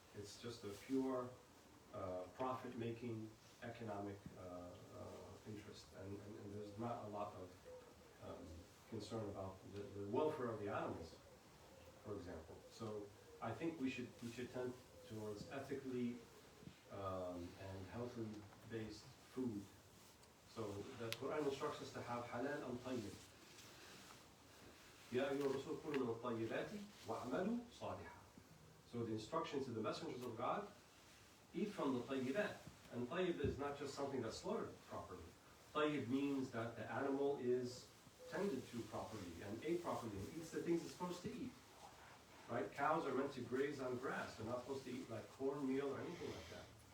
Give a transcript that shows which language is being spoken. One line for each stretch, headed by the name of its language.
English: It's just a pure profit-making economic interest, and there's not a lot of concern about the welfare of the animals, for example. So I think we should tend towards ethically and healthily based food. So the Quran instructs us to have halal and tayyib.
Arabic: يا أيها الرسول كلوا من الطيبات وأعملوا صالحا.
English: So the instruction to the messengers of God, eat from the tayyibat. And tayyib is not just something that's slaughtered properly. Tayyib means that the animal is tended to properly and ate properly and eats the things it's supposed to eat. Right? Cows are meant to graze on grass. They're not supposed to eat like cornmeal or anything like that.